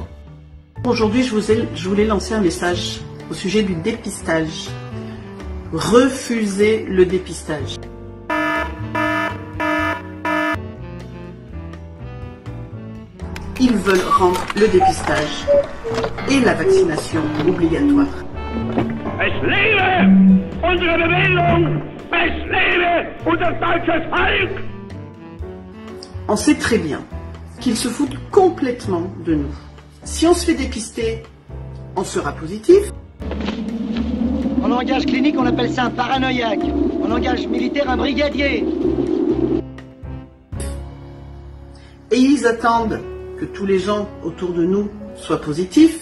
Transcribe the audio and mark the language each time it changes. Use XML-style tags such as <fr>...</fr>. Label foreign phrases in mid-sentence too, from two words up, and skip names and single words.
<fr>Aujourd'hui, je voulais lancer un message au sujet du dépistage. Refusez le dépistage. Ils veulent rendre le dépistage et la vaccination obligatoire.</fr> <de>Es lebe unsere Bewegung! Es lebe unser deutsches Volk!</de> <fr>On sait très bien qu'ils se foutent complètement de nous. Si on se fait dépister, on sera positif. En langage clinique, on appelle ça un paranoïaque. En langage militaire, un brigadier. Et ils attendent que tous les gens autour de nous soient positifs.</fr>